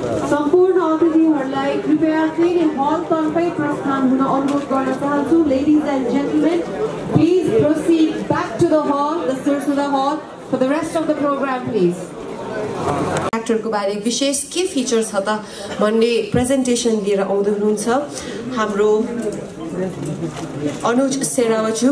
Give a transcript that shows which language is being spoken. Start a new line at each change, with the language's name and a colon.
Nepali: सम्पूर्ण अतिथिहरूलाई कृपया फेरि हलतर्फै प्रस्थान हुन अनुरोध गर्न चाहन्छु।
English: Ladies and gentlemen, please proceed back to the hall, the Sursula Hall, for the rest of the program, please.
Nepali: ट्र्याक्टरको बारे विशेष के फिचर छ त भन्ने प्रेजेन्टेसन लिएर आउँदै हुनुहुन्छ हाम्रो अनुज सेरावत।